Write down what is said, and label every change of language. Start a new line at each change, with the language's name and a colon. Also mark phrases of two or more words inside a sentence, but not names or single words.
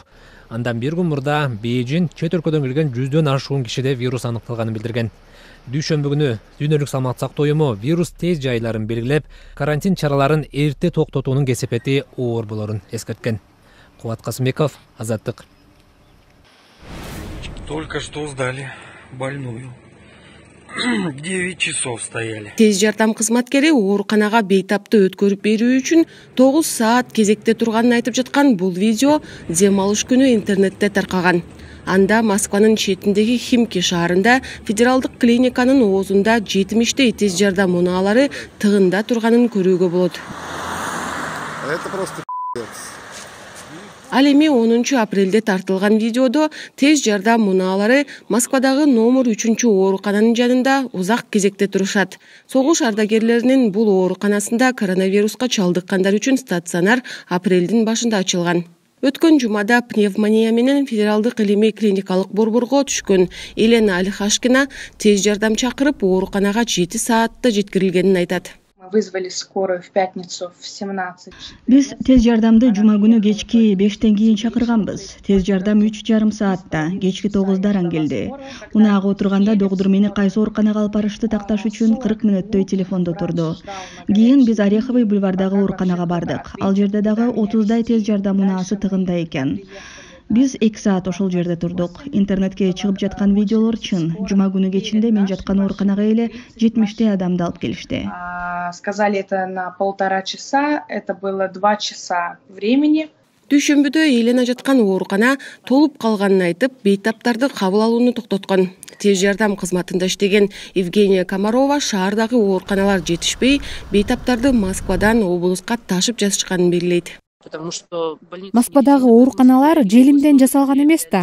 Kyrgyz: Андан бир күн мурда Бейжин чет өлкөдөн келген 100дөн ашуун кишиде вирус аныкталганын билдирген. Дүйшөмбү күнү Дүйнөлүк саламаттык сактоо уюму вирус тез жайларын белгилеп, карантин чараларын эрте токтотуунун кесепети оор болорун эскерткен. Кубат Касымбеков, Азаттык.
Russian: Только что сдали больную. 9 часов стояли.
Kyrgyz: Тез жардам кызматкери ооруканага бейтапты өткөрүп берүү үчүн 9 саат кезекте турганын айтып жаткан бул видео дем алыш күнү интернетте таркаган. Анда Москванын четиндеги Химки шаарында федералдык клиниканын оозунда 70 тез жардам унаалары тыгында турганын көрүүгө болот.
Russian: Это просто
Kyrgyz: Ал эми 10 апрелде тартылган видеодо тез жардам унаалары Москвадагы номер 3 оорукананын жанында узак кезекте турушат. Согуш ардагерлеринин бул ооруканасында коронавируска чалдыккандар үчүн стационар апрелдин башында ачылган. Өткөн жумада пневмония менен федералдык илимий клиникалык борборго түшкөн Елена Алихашкина тез жардам чакырып ооруканага 7 саатта жеткирилгенин айтат.
Russian: Вызвали скорую в пятницу в 17.
Kyrgyz: Биз тез жардамды жума күнү кечки 5тен кийин чакырганбыз. Тез жардам 3,5 саатта, кечки 9даран келди. Унаага отурганда доктур мени кайсы ооруканага алып барышты такташ үчүн 40 мүнөттөй телефондо турду. Кийин биз Ореховый бульвардагы ооруканага бардык. Ал жерде дагы 30дай тез жардам унаасы тыгында экен. Биз 2 саат ошол жерде турдук. Интернетке чыгып жаткан видеолор чын. Жума күнү кечинде мен жаткан ооруканага эле 70 адамды алып келишти.
Russian: Сказали это на 1,5 часа, это было 2 часа времени.
Kyrgyz: Дүйшөмбүдө эйлene жаткан оорукана толуп калганын айтып, бейтаптарды кабыл алууну токтоткон. Тез жардам кызматында иштеген Евгения Комарова шаардагы ооруканалар жетишпей, бейтаптарды Москвадан облуска ташып жатышканын белгилейт. Москвадагы ооруканалар желимден жасалган эмес да.